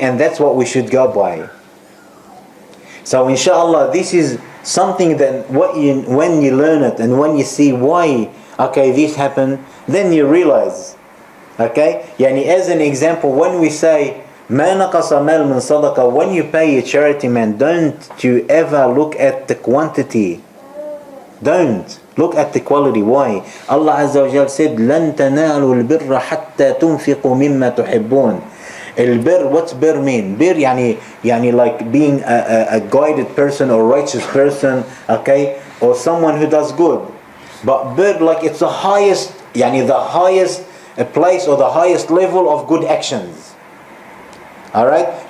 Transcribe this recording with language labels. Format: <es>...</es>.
<en>And that's what we should go by. So inshallah, this is something that when you learn it and when you see why, okay, this happened, then you realize. Okay? As an example, when we say,</en> <ar>مَا نَقَصَ مَالٌ مِنْ صَدَقَةٍ,</ar> <en>when you pay a charity, man, don't you ever look at the quantity. Don't. Look at the quality. Why? Allah Azza wa Jal said,</en> <ar>لَن تَنَالُوا الْبِرَّ حَتَّى تُنْفِقُوا مِمَّا تُحِبُّونَ.</ar> <en>البر, what's bir mean? Bir like being a guided person or righteous person, okay? Or someone who does good. But bir, like it's the highest, the highest place or the highest level of good actions. Alright?</en>